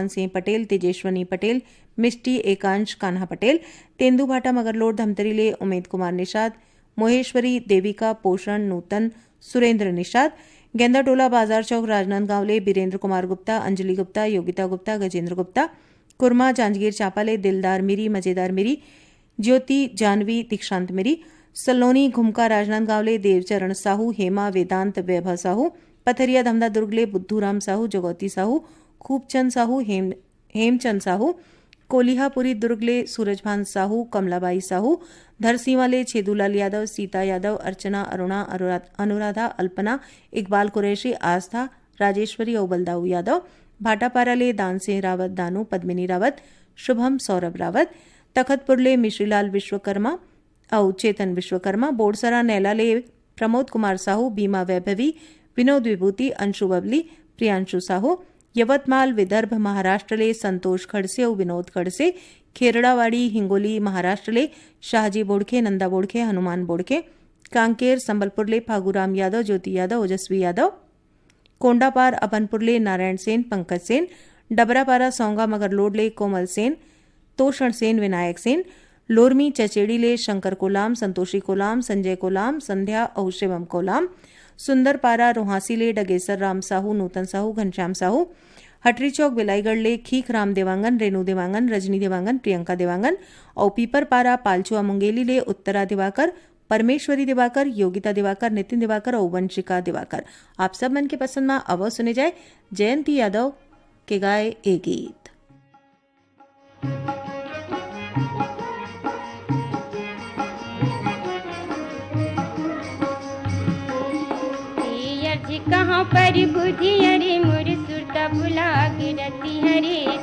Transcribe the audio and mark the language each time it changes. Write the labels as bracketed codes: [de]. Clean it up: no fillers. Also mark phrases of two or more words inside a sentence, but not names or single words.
[hne] सिंह पटेल तेजेश्वनी पटेल मिष्टी एकांश कान्हा पटेल तेंदुभाटा मगरलोड धमतरी ले उमेद कुमार निषाद मोहेश्वरी देविका पोषण नूतन सुरेंद्र निषाद गेंदाटोला बाजार चौक राजनांदगांव ले बीरेंद्र कुमार गुप्ता अंजलि गुप्ता योगिता गुप्ता गजेंद्र गुप्ता कुरमा जांजगीर चापाले दिलदार मिरी मजेदार मिरी ज्योति जानवी दीक्षांत मिरी सलोनी घुमका राजनांदगांव ले देवचरण साहू हेमा वेदांत वैभव साहू पथरिया धमदा दुर्ग ले बुद्धूराम साहू जगौती साहू खूबचंद साहू हेमचंद साहू कोलिहापुरी दुर्ग ले सूरजभान साहू कमलाबाई साहू धरसीवा ले छेदूलाल यादव सीता यादव अर्चना अरुणा अनुराधा अल्पना इकबाल कुरैशी आस्था राजेश्वरी और बलदाऊ यादव भाटापारा ले दान सिंह रावत दानू पद्मिनी रावत शुभम सौरभ रावत तखतपुर ले मिश्रीलाल विश्वकर्मा और चेतन विश्वकर्मा बोरसरा नैला ले प्रमोद कुमार साहू बीमा वैभवी विनोद विभूति अंशु बबली प्रियांशु साहू यवतमाल विदर्भ महाराष्ट्र ले संतोष खड़से और विनोद खड़से खेरड़ावाड़ी हिंगोली महाराष्ट्र ले शाहजी बोड़खे नंदा बोड़खे हनुमान बोड़खे कांकेर संबलपुर ले फागूराम यादव ज्योति यादव ओजस्वी यादव कोंडापार अपनपुर ले नारायण सेन पंकज सेन डबरापारा सौंगा मगरलोड ले कोमल सेन तोषण सेन विनायक सेन लोरमी चचेड़ी ले शंकर कोलाम संतोषी कोलाम संजय कोलाम संध्या और शिवम कोलाम सुंदरपारा रोहासी ले डगेसर राम साहू नूतन साहू घनश्याम साहू हटरी चौक बिलाईगढ़ ले खीख राम देवांगन रेणु देवांगन रजनी देवांगन प्रियंका देवांगन और पीपरपारा पालचुआ मुंगेली ले उत्तरा दिवाकर परमेश्वरी दिवाकर योगिता दिवाकर नितिन दिवाकर और वंशिका दिवाकर। आप सब मन के पसंद में अब सुने जाए जयंती यादव के गाए ए गीत। कहाँ पर बुद्धि अरे मोर सुरता भुला के रति हरे